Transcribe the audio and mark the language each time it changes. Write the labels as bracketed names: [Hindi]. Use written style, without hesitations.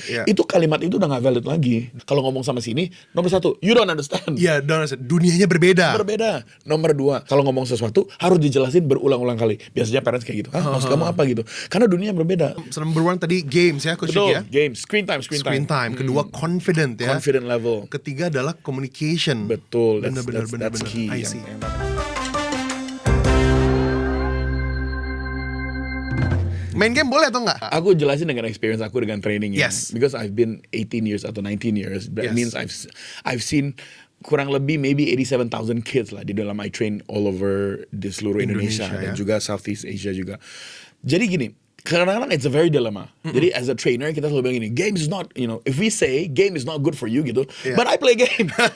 [Indonesian] Itu kalimat itu udah gak valid lagi. Kalau ngomong sama sini, nomor 1, [English] you don't understand. [Indonesian] Iya, [English] don't understand. [Indonesian] Dunianya berbeda. Nomor 2, kalau ngomong sesuatu harus dijelasin berulang-ulang kali. Biasanya parents kayak gitu. Maksud kamu apa gitu? Karena dunia berbeda. [English] So, number 1 tadi games ya, Coach Ricky ya. Games, screen time. [Indonesian] Kedua confident ya. [English] Confident level. [Indonesian] Ketiga adalah communication. Betul. Benar. [English] Key. I see. [Indonesian] Main game boleh atau enggak? Aku jelasin dengan experience aku dengan training. [English] Yes. Because I've been 18 years [Indonesian] atau [English] 19 years. That means I've seen [Indonesian] kurang lebih [English] maybe 87,000 kids lah [Indonesian] di dalam [English] I train all over [Indonesian] di seluruh Indonesia dan juga [English] Southeast Asia juga. [Indonesian] Jadi gini, kadang-kadang [English] it's a very dilemma. [Indonesian] Jadi [English] as a trainer [Indonesian] kita selalu bilang gini, [English] game is not, if we say game is not good for you [Indonesian] gitu, [English] but I play game.